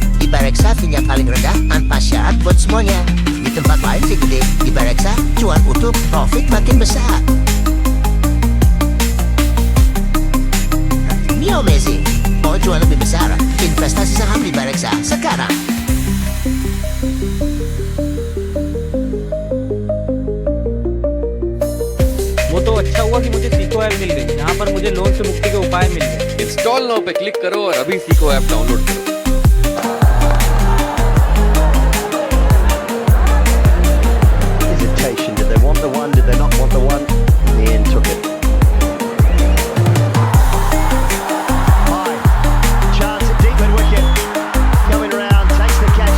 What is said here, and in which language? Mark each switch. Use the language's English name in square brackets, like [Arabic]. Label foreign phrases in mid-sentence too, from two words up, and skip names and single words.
[Indonesian] Di Bareksa fee-nya paling rendah tanpa syarat buat semuanya. Di tempat lain fee gede. Di Bareksa cuan utuh, profit makin besar. Ini amazing. Mau cuan lebih besar? Investasi saham di Bareksa sekarang. [Hindi] वो तो अच्छा हुआ कि मुझे सीखो ऐप मिल गई, यहाँ पर मुझे लोन से मुक्ति के उपाय मिल गए। [English] install now [Hindi] पे क्लिक करो और अभी सीखो ऐप डाउनलोड करो। [English] Hesitation. Did they want the one? Did they not want the one? In the end, took it. High. Chance at deep mid wicket. Coming round, takes the catch.